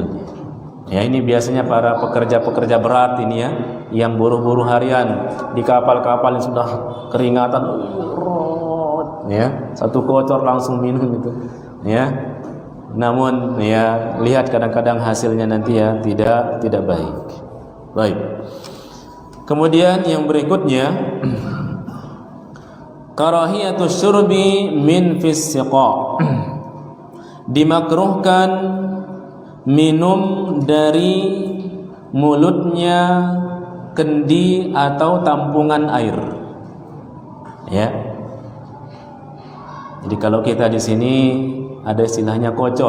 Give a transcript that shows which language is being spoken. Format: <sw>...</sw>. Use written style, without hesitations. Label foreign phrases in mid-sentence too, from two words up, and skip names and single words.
<id>Ya, ini biasanya para pekerja-pekerja berat ini ya, yang buruh-buruh harian di kapal-kapal yang sudah keringatan, ya, satu kocor langsung minum itu, ya. Namun ya, lihat kadang-kadang hasilnya nanti ya tidak baik. Baik. Kemudian yang berikutnya,</id> <ar>كراهية الشرب من في السقاء.</ar> <id>Dimakruhkan minum dari mulutnya kendi atau tampungan air. Ya. Jadi kalau kita di sini ada istilahnya kocor.</id>